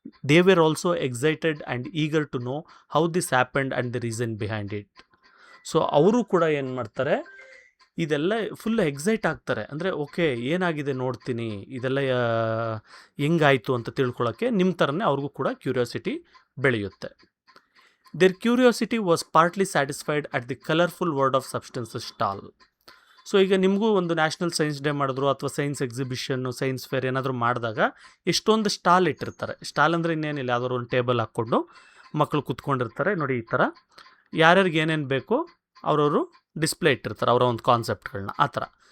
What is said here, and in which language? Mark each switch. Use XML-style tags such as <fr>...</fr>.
<en>They were also excited and eager to know how this happened and the reason behind it.</en> <kn>So ಅವರು ಕೂಡ ಏನು ಮಾಡ್ತಾರೆ, ಇದೆಲ್ಲ full excite ಆಗ್ತಾರೆ. ಅಂದರೆ ಓಕೆ, ಏನಾಗಿದೆ ನೋಡ್ತೀನಿ, ಇದೆಲ್ಲ ಹೆಂಗಾಯಿತು ಅಂತ ತಿಳ್ಕೊಳ್ಳೋಕ್ಕೆ ನಿಮ್ಮ ಥರನೇ ಅವ್ರಿಗೂ ಕೂಡ ಕ್ಯೂರಿಯಾಸಿಟಿ ಬೆಳೆಯುತ್ತೆ.</kn> <en>Their curiosity was partly satisfied at the colourful world of substances stall.</en> <kn>So ಈಗ ನಿಮಗೂ ಒಂದು ನ್ಯಾಷನಲ್ ಸೈನ್ಸ್ ಡೇ ಮಾಡಿದ್ರು ಅಥವಾ ಸೈನ್ಸ್ ಎಕ್ಸಿಬಿಷನ್ನು, ಸೈನ್ಸ್ ಫೇರ್ ಏನಾದರೂ ಮಾಡಿದಾಗ ಎಷ್ಟೊಂದು ಸ್ಟಾಲ್ ಇಟ್ಟಿರ್ತಾರೆ. ಸ್ಟಾಲ್ ಅಂದರೆ ಇನ್ನೇನಿಲ್ಲ, ಯಾವ್ದಾದ್ರು ಒಂದು ಟೇಬಲ್ ಹಾಕ್ಕೊಂಡು ಮಕ್ಕಳು ಕೂತ್ಕೊಂಡಿರ್ತಾರೆ. ನೋಡಿ, ಈ ಥರ ಯಾರ್ಯಾರಿಗೆ ಏನೇನು ಬೇಕೋ ಅವರವರು ಡಿಸ್ಪ್ಲೇ ಇಟ್ಟಿರ್ತಾರೆ, ಅವರ ಒಂದು ಕಾನ್ಸೆಪ್ಟ್ಗಳನ್ನ ಆ ಥರ.</kn>